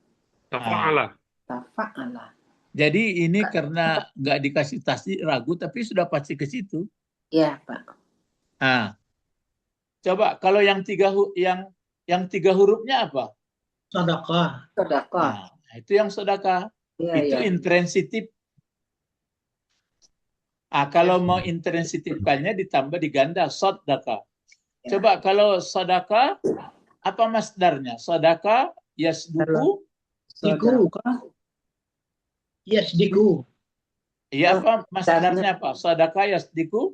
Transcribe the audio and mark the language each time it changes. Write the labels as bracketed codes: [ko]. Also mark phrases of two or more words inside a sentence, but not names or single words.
[id] Jadi ini karena nggak dikasih tasdid ragu tapi sudah pasti ke situ. Iya, Pak. Coba kalau yang tiga hurufnya apa? Sedekah. Itu yang sedekah. Itu intransitif Kalau mau intensifkannya ditambah diganda sodaka. Coba kalau sodaka, apa masdarnya? [ar] صَدَّقَ، يُصَدِّقُ, دِّقُ. يُصَدِّقُ. [id] Iya, apa masdarnya apa? [ar] صَدَّقَ، يُصَدِّقُ.